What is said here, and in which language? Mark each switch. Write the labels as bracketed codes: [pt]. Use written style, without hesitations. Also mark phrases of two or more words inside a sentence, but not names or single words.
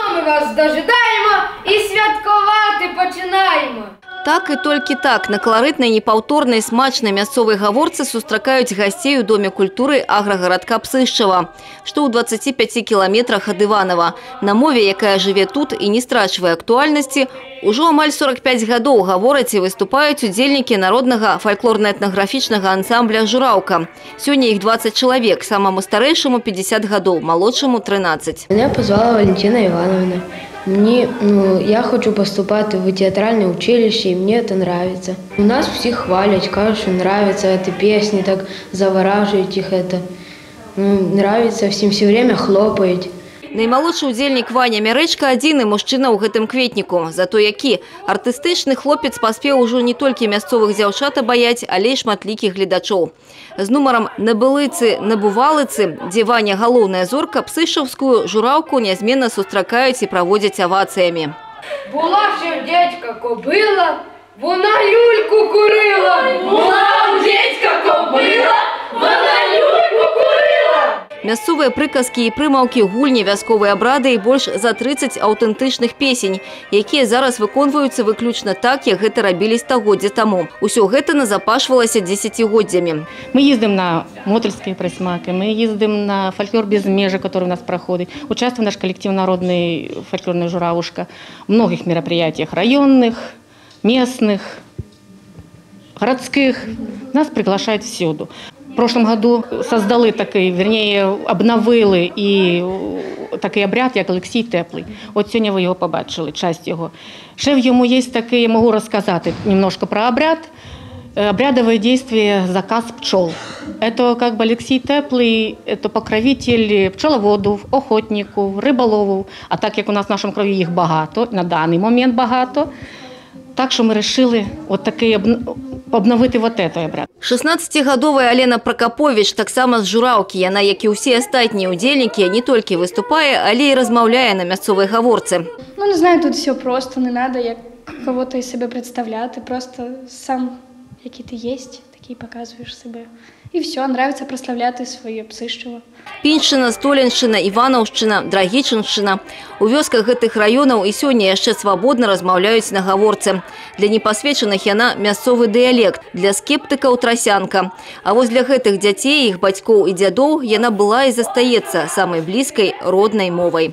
[uk] вас дожидаємо і святкувати починаємо. [be] Так і толькі так на каларытнай, непаўторнай, смачнай мясцовай гаворцы сустракаюць гасцей у Доме культуры аграгарадка Псышчава, што ў 25 кіламетрах ад Іванова. На мове, якая жыве тут і не страчвае актуальнасці, ужо амаль 45 гадоў гавораць і выступаюць удзельнікі народнага фальклорна-этнаграфічнага ансамбля «Жураўка». Сёння іх 20 чалавек, самому старэйшаму 50 гадоў, малодшаму 13. [ru] Меня позвала Валентина Ивановна. Я хочу поступать в театральное училище, и мне это нравится. У нас всех хвалят, кажут, что нравится эта песня, так завораживает их это. Нравится всем, все время хлопают. [be] Наймалодшы удзельнік Ваня Мярэчка адзіны мужчына ў гэтым кветніку. Зато які артыстычны хлопец паспеў ужо не толькі мясцовых дзяўчат абаяць, але і шматлікіх гледачоў. З нумарам «Набылыцы, набувалыцы», дзе Ваня галоўная зорка, псышчаўскую жураўку нязменна сустракаюць і праводзяць авацыямі. [uk] Була ще в дядька кобила, вона люльку курила. Була у дядька кобила, вона люльку курила. [be] Мясцовыя прыказкі і прымаўкі, гульні, вясковыя абрады і больш за 30 аўтэнтычных песень, якія зараз выконваюцца выключна так, як гэта рабілі стагоддзя таму. Усё гэта назапашвалася дзесяцігоддзямі. [ru] Мы ездим на мотольские просьмаки, мы ездим на фольклор без межи, который у нас проходит. Участвуем наш коллектив «Народный фольклорный журавушка» в многих мероприятиях районных, местных, городских. Нас приглашают всюду. В прошлом году создали такий, вернее, [uk] обновили і такий обряд, як Олексій Теплий. От сьогодні ви його побачили, часть його. Ще в йому є такий, я можу розказати немножко про обряд. [ru] Обрядовое действие «Заказ пчел». Это как бы Алексей Теплый, это покровитель пчеловоду, охотнику, риболову. [uk] А так як у нас в нашому крові їх багато, на даний момент багато, так що ми вирішили от такий обновити [ru] вот этот обряд. [be] 16-гадовая Алена Прокопович таксама з жураўкі. Яна, як і ўсе астатнія удзельнікі, не толькі выступае, але і размаўляе на мясцовай гаворцы. [uk] Не знаю, тут все просто, не надо як кого-то із себе представляти, просто сам, який ти єсть, такий показуєш себе. І все, нравится прославляти своє Псышчава. [be] Піншчына, Столеншчына, Іванаўшчына, Драгічыншчына. У вёсках гэтых раёнаў і сёння яшчэ свабодна размаўляюць на гаворцы. Для непасведчаных яна мясцовы дыялект, для скептыкаў трасянка. А вось для гэтых дзяцей, іх бацькоў і дзядоў яна была і застаецца самай блізкай роднай мовай.